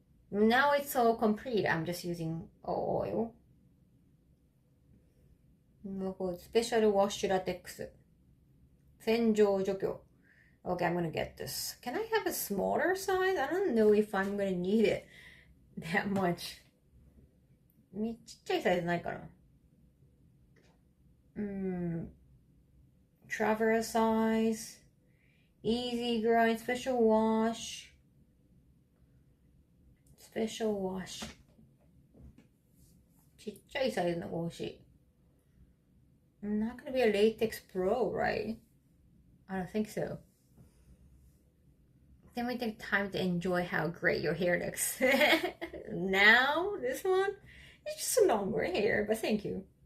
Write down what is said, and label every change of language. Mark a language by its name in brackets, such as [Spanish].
[English] Now it's all complete. I'm just using oil. Special wash latex. [Japanese] 洗浄除去. [English] Okay, I'm gonna get this. Can I have a smaller size? I don't know if I'm gonna need it that much. [Japanese] ちっちゃいサイズないかな? [English] Traveler size. Easy grind. Special wash. Special wash. [Japanese] ちっちゃいサイズのが欲しい. [English] I'm not gonna be a latex pro, right? I don't think so. Then we take time to enjoy how great your hair looks. Now, this one, it's just a longer hair, but thank you.